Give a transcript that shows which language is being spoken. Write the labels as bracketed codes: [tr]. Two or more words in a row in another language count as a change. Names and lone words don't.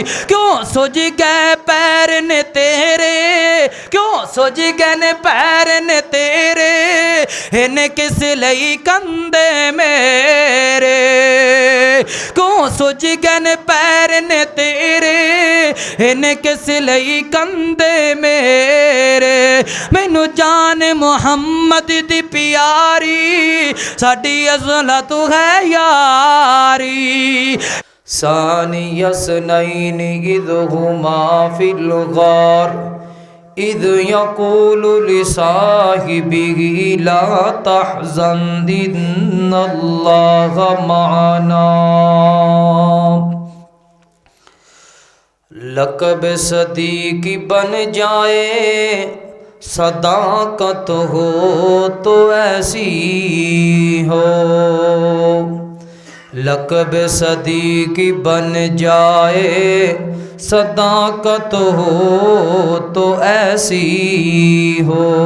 [pa] کیوں سج گئے پیر نے تیرے، کیوں سج گئے نے پیر نے تیرے، انہیں کس لئی کندھے میرے، کیوں سج گئے نے پیر نے تیرے، انہیں کس لئی کندھے میرے. مینوں جان محمد دی پیاری ساڈی ازلت ہے یاری. [ar] ثاني اثنين إذ هما في الغار إذ يقول لصاحبه لا تحزن إن الله معنا. [ur] لقب صدیق بن جائے صداقت ہو تو ایسی ہو، لقب صدیق بن جائے صداقت ہو تو ایسی ہو.